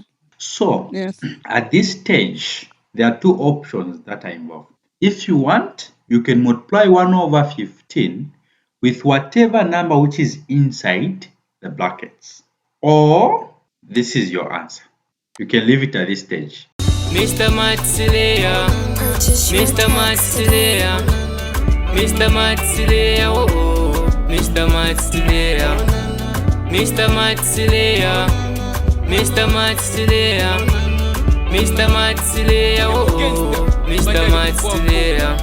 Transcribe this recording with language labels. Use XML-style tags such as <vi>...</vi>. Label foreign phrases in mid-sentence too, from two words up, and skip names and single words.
<en>So at this stage, there are two options that are involved. If you want, you can multiply 1 over 15 with whatever number which is inside the brackets. Or this is your answer. You can leave it at this stage. Mr. Matsilea, Mr. Matsilea, Mr. Matsilea, oh, Mr. Matsilea, Mr. Matsilea, Mr. Matsilea, Mr. Matsilea, oh, Mr. Matsilea.</en>